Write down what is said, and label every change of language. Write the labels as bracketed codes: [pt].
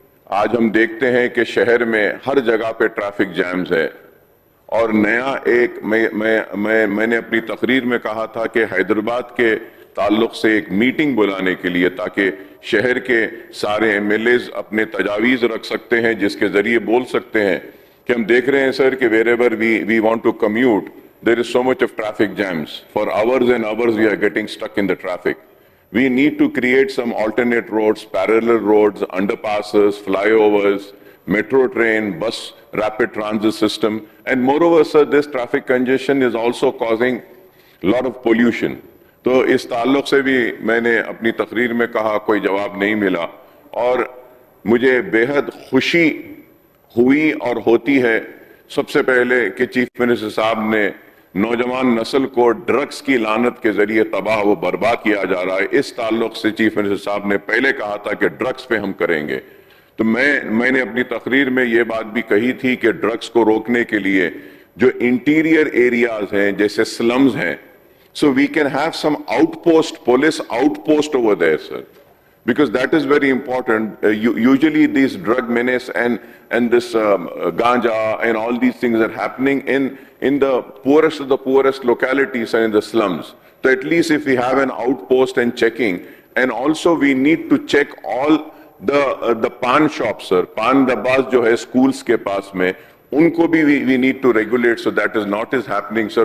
[ur] آج ہم دیکھتے ہیں کہ شہر میں ہر جگہ پہ ٹریفک جیمز ہے، اور نیا ایک میں نے اپنی تقریر میں کہا تھا کہ حیدرآباد کے تعلق سے ایک میٹنگ بلانے کے لیے، تاکہ شہر کے سارے MLAs اپنے تجاویز رکھ سکتے ہیں، جس کے ذریعے بول سکتے ہیں کہ ہم دیکھ رہے ہیں سر کہ [en] wherever we want to commute, there is so much of traffic jams. For hours and hours we are getting stuck in the traffic. We need to create some alternate roads, parallel roads, underpasses, flyovers, metro train, bus, rapid transit system. And moreover, sir, this traffic congestion is also causing a lot of pollution. [ur] تو اس تعلق سے بھی میں نے اپنی تقریر میں کہا، کوئی جواب نہیں ملا۔ اور مجھے بےحد خوشی ہوئی اور ہوتی ہے سب سے پہلے کہ چیف منسٹر صاحب نے نوجوان نسل کو ڈرگز کی لعنت کے ذریعے تباہ و برباد کیا جا رہا ہے، اس تعلق سے چیف منسٹر صاحب نے پہلے کہا تھا کہ ڈرگز پہ ہم کریں گے۔ تو میں نے اپنی تقریر میں یہ بات بھی کہی تھی کہ ڈرگز کو روکنے کے لیے جو انٹیریئر ایریاز ہیں جیسے سلمز ہیں، [en] so we can have some police outpost over there, sir, because that is very important. Usually these drug menace and this ganja and all these things are happening in the poorest of the poorest localities and in the slums. So at least if we have an outpost and checking, and also we need to check all the pan shops, sir, [ur] pan dabas jo hai schools ke paas mein, unko bhi [en] we need to regulate, so that is not happening, sir.